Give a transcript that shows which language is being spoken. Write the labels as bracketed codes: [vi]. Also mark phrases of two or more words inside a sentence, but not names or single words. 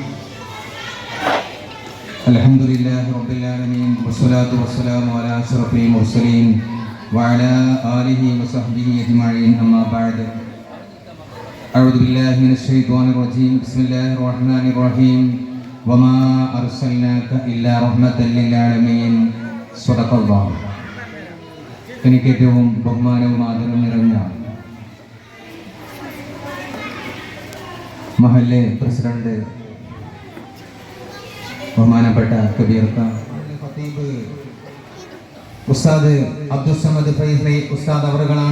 [ar] الحمد لله رب العالمين والصلاة والسلام على أشرف المرسلين وعلى آله وصحبه أجمعين أما بعد أعوذ بالله من الشيطان الرجيم بسم الله الرحمن الرحيم وما أرسلناك إلا رحمة للعالمين صدق الله. [ml] എനിക്ക് ഏറ്റവും ബഹുമാനവും ആദരവും നിറഞ്ഞ മഹല്ലെ പ്രസിഡന്റ് ബഹുമാനപ്പെട്ട കബീർക്ക ഖതീബ് ഉസ്താദ് അബ്ദുൽ സമദ് ഫൈസി ഉസ്താദ് അവറുകളാണ്.